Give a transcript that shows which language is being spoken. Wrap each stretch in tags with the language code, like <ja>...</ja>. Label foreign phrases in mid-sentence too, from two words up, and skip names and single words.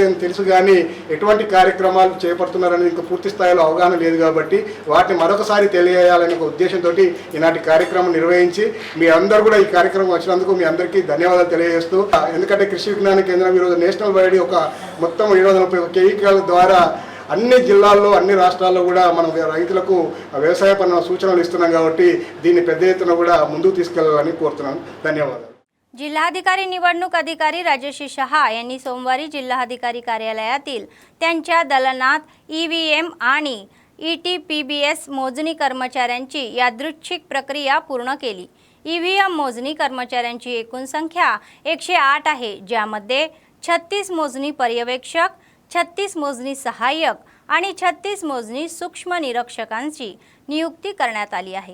<te>అని తెలుసు కానీ ఎటువంటి కార్యక్రమాలు చేపడుతున్నారనేది ఇంకా పూర్తి స్థాయిలో అవగాహన లేదు కాబట్టి వాటిని మరొకసారి తెలియజేయాలనే ఒక ఉద్దేశంతో ఈనాటి కార్యక్రమం నిర్వహించి మీ అందరూ కూడా ఈ కార్యక్రమం వచ్చినందుకు మీ అందరికీ ధన్యవాదాలు తెలియజేస్తూ, ఎందుకంటే కృషి విజ్ఞాన కేంద్రం ఈరోజు</te> <en>national wide</en> <te>మొత్తం 731 కేవీకేల ద్వారా అన్ని జిల్లాల్లో, అన్ని రాష్ట్రాల్లో కూడా మనం రైతులకు వ్యవసాయ పరమైన సూచనలు ఇస్తున్నాం కాబట్టి దీన్ని పెద్ద ఎత్తున కూడా ముందుకు తీసుకెళ్లాలని కోరుతున్నాను। ధన్యవాదాలు।</te> <mr>जिल्हाधिकारी निवडणूक अधिकारी राजेश शहा यांनी सोमवारी जिल्हाधिकारी कार्यालयातील त्यांच्या दलनात EVM आणि ETPBS मोजणी कर्मचाऱ्यांची यादृच्छिक प्रक्रिया पूर्ण केली। EVM मोजणी कर्मचाऱ्यांची एकूण संख्या 108 आहे, ज्यामध्ये 36 मोजणी पर्यवेक्षक, 36 मोजणी सहाय्यक आणि 36 मोजणी सूक्ष्म निरीक्षकांची नियुक्ती करण्यात आली आहे।</mr>